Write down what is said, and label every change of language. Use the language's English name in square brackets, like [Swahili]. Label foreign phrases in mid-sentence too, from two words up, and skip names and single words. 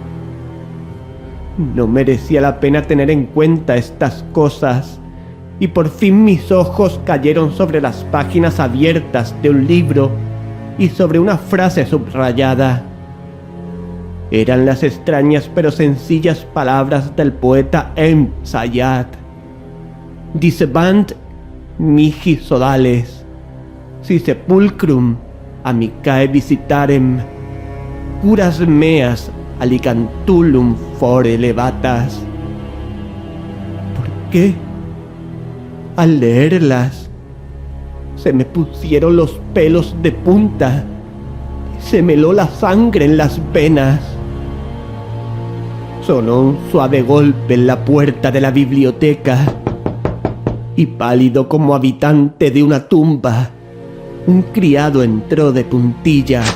[Spanish] No merecía la pena tener en cuenta estas cosas, y por fin mis ojos cayeron sobre las páginas abiertas de un libro y sobre una frase subrayada. Eran las extrañas pero sencillas palabras del poeta M. Sayat. [Latin] Dicebant mihi sodales, si sepulcrum amicae visitarem, curas meas alicantulum fore levatas. [Spanish] ¿Por qué? Al leerlas, se me pusieron los pelos de punta, se me heló la sangre en las venas. Sonó un suave golpe en la puerta de la biblioteca y pálido como habitante de una tumba, un criado entró de puntillas.